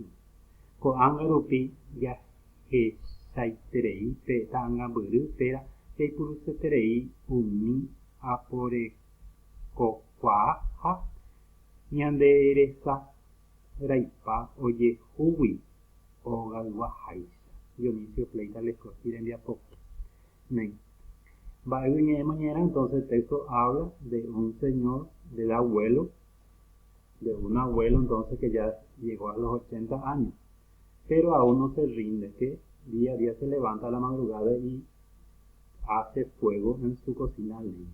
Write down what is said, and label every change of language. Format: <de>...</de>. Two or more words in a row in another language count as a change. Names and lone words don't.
<gn>Ko'ág̃a rupi jahechaiterei pe ta'ãngambyry péra jaipuruseterei umi aporekokuaa ha ñanderesa raipa ojehúgui ogayguaháicha. Dionisio Fleitas Lescochi rembiapokue. Mba'yguiñe'ẽmoñera,</gn> <es>entonces el texto habla de un señor, del abuelo, de un abuelo entonces que ya llegó a los 80 años, pero aún no se rinde, que día a día se levanta a la madrugada y hace fuego en su cocina a leña.</es>